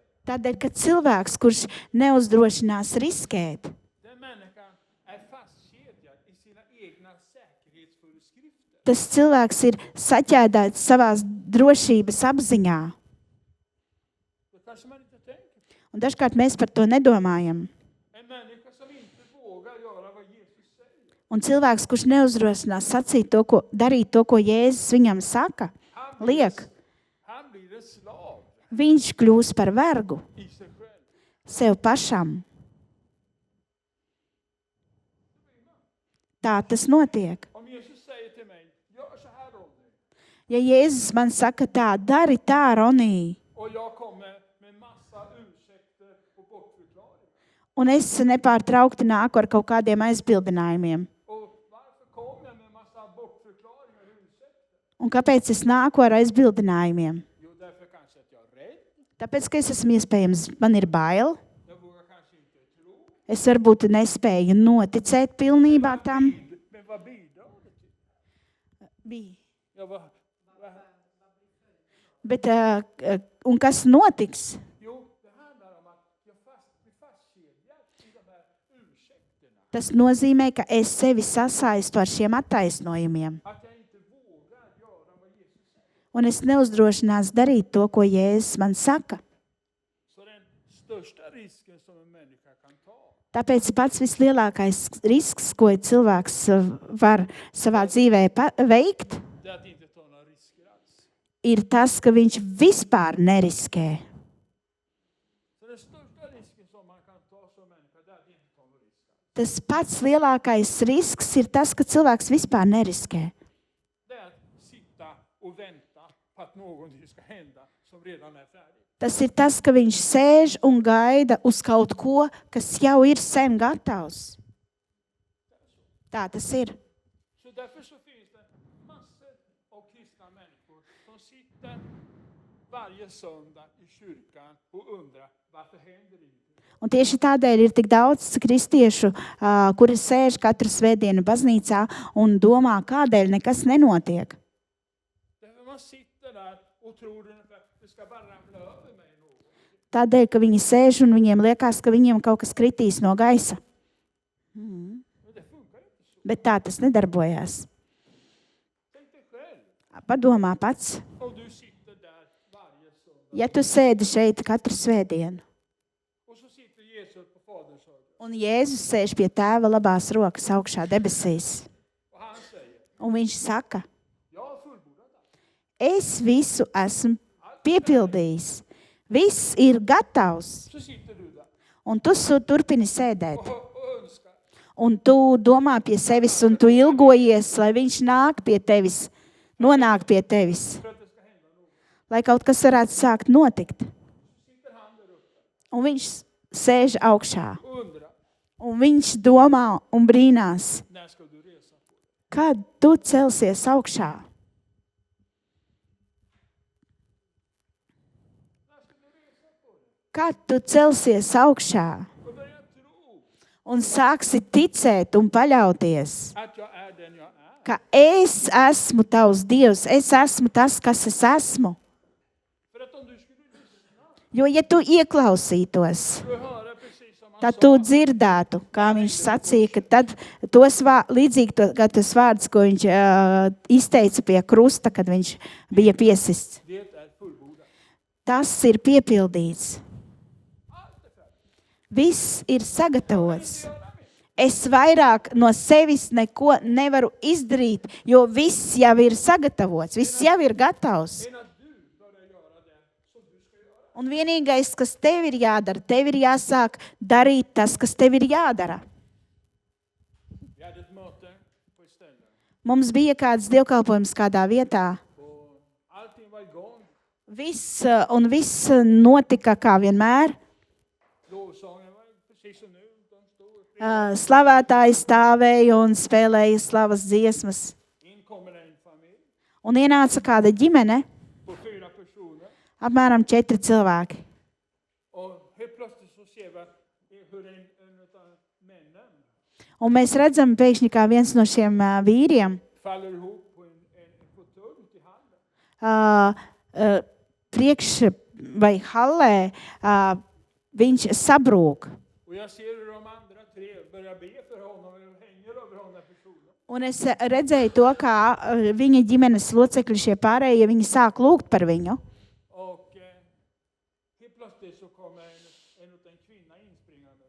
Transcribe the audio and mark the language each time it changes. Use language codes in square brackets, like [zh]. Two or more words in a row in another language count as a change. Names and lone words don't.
[lv] Tādēļ, ka cilvēks, kurš neuzdrošinās riskēt, [sv] den människan är fastkedjad i sina egna säkerhetsföreskrifter. [lv] tas cilvēks ir saķēdēts savās drošības apziņā. [sv] Det kanske man inte tänker på. [lv] Un dažkārt mēs par to nedomājam. [sv] En människa som inte vågar göra vad Jesus säger. [lv] Un cilvēks, kurš neuzdrošinās darīt to, ko Jēzus viņam saka, liek, [sv] Han blir en slav [lv] viņš kļūs par vergu [sv] i sig själv. [lv] sev pašam. Tā tas notiek. [sv] Om Jesus säger till mig, gör så här Ronny. [lv] Ja Jēzus man saka tā, dari tā, Ronī, [sv] Och jag kommer med massa ursäkter och bortförklaringar. [lv] un es nepārtraukti nāku ar kaut kādiem aizbildinājumiem. [sv] Och varför kommer jag med massa bortförklaringar och ursäkter? [lv] Un kāpēc es nāku ar aizbildinājumiem? Jo, [sv] därför kanske att jag är rädd. [lv] Tāpēc, ka es esmu iespējams, man ir bail, [sv] Jag vågar kanske inte tro. [lv] es varbūt nespēju noticēt pilnībā tam. [sv] Men vad bidrar det till? [lv] Bija. [sv] Ja, vad, [lv] Bet, un kas notiks? jo, [sv] det handlar om att jag blir fastkedjad i de här ursäkterna. [lv] Tas nozīmē, ka es sevi sasaistu ar šiem attaisnojumiem. [sv] Att jag inte vågar göra vad Jesus säger. [lv] Un es neuzdrošinās darīt to, ko Jēzus man saka. [sv] Så den största risken som en människa kan ta, [lv] Tāpēc pats vislielākais risks, ko cilvēks var savā dzīvē veikt, [sv] det är att inte ta några risker alls. [lv] ir tas, ka viņš vispār neriskē. [sv] Så den största risken som man kan ta som människa, det är att inte ta några risker alls. [lv] Tas pats lielākais risks ir tas, ka cilvēks vispār neriskē. [sv] Det är att sitta och vänta på att någonting ska hända som redan är färdigt. [lv] Tas ir tas, ka viņš sēž un gaida uz kaut ko, kas jau ir sen gatavs. Tā tas ir. [sv] Så därför så finns det massor av kristna människor som sitter varje söndag i kyrkan och undrar varför händer ingenting. [lv] Un tieši tādēļ ir tik daudz kristiešu, kuri sēž katru svētdienu baznīcā un domā, kādēļ nekas nenotiek. [sv] Därför man sitter där och tror ungefär det ska bara ramla över mig något. [lv] Tādēļ, ka viņi sēž un viņiem liekas, ka viņiem kaut kas kritīs no gaisa. [sv] Men det funkar inte så. [lv] Bet tā tas nedarbojās. [sv] Tänk dig själv [lv] Padomā pats, [sv] om du sitter där varje söndag [lv] ja tu sēdi šeit katru svētdienu, [sv] och så sitter Jesus på Faderns högra [lv] un Jēzus sēž pie tēva labās rokas augšā debesīs, [sv] och han säger, [lv] un viņš saka, [sv] jag har fullbordat allt. [lv] es visu esmu piepildījis, viss ir gatavs, [sv] Så sitter du där [lv] un tu turpini sēdēt. [sv] och önskar. [lv] Un tu domā pie sevis, un tu ilgojies, lai viņš nāk pie tevis, nonāk pie tevis, [sv] För att det ska hända något. [lv] lai kaut kas varētu sākt notikt. [sv] Sitter han där uppe [lv] Un viņš sēž augšā, [sv] och undrar, [lv] un viņš domā un brīnās, [sv] när ska du resa på dig? [lv] kad tu celsies augšā. [sv] När ska du resa på dig? [lv] Kad tu celsies augšā [sv] Och börja tro [lv] un sāksi ticēt un paļauties, [sv] att jag är den jag är. [lv] ka es esmu tavs Dievs, es esmu tas, kas es esmu. [sv] För att om du skulle lyssna, [lv] Jo, ja tu ieklausītos, [sv] skulle du höra precis som han [lv] tad [sv] sa. [lv] tu dzirdētu, kā viņš sacīja, ka tad līdzīgi tas vārds, ko viņš izteica pie krusta, kad viņš bija piesists. [sv] Det är fullbordat. [lv] Tas ir piepildīts. [sv] Allt är färdigt. [lv] Viss ir sagatavots. [sv] Göra mer. [lv] Es vairāk no sevis neko nevaru izdarīt, jo viss jau ir sagatavots, viss jau ir gatavs. [sv] Än att du börjar göra det som du ska göra. [lv] Un vienīgais, kas tev ir jādara, tev ir jāsāk darīt tas, kas tev ir jādara. Mums bija kāds dievkalpojums kādā vietā. [sv] Och allting var igång. [lv] Viss notika kā vienmēr. [sv] Lovsången var precis som nu. De stod och [lv] Slavētāji stāvēja un spēlēja slavas dziesmas. [sv] in kommer en familj [lv] Un ienāca kāda ģimene, [sv] på 4 personer. [lv] apmēram 4 cilvēki. [sv] Och helt plötsligt så ser vi hur en av männen [lv] Un mēs redzam pēkšņi, kā viens no šiem vīriem [sv] faller ihop på en fåtölj ute i hallen. [lv] Priekš vai hallē viņš sabrūk. [sv] Och jag ser hur de andra 3 börjar be för honom och hänger över honom personen. [lv] Un es redzēju to, kā viņa ģimenes locekļi šie pārējie, viņi sāk lūgt par viņu. [sv] Och helt plötsligt så kommer en kvinna inspringandes.